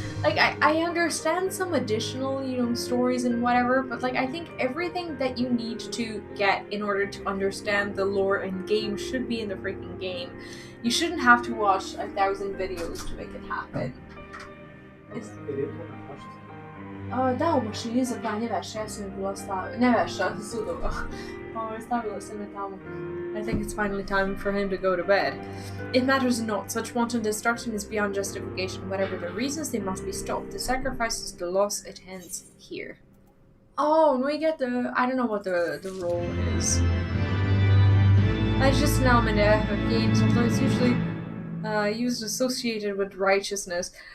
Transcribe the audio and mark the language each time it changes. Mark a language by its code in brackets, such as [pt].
[en] Like, I understand some additional, you know, stories and whatever, but, like, I think everything that you need to get in order to understand the lore in game should be in the freaking game. You shouldn't have to watch 1,000 videos to make it happen. [sr] Da, u mašini za pranje veša, ja sam je bila stavila, ne veša, sudova. Stavila sam je tamo. [en] I think it's finally time for him to go to bed. It matters not. Such wanton destruction is beyond justification. Whatever the reasons, they must be stopped. The sacrifices, the loss, it ends here. Oh, and we get the... I don't know what the role is. It's just an element of games, although it's usually used associated with righteousness.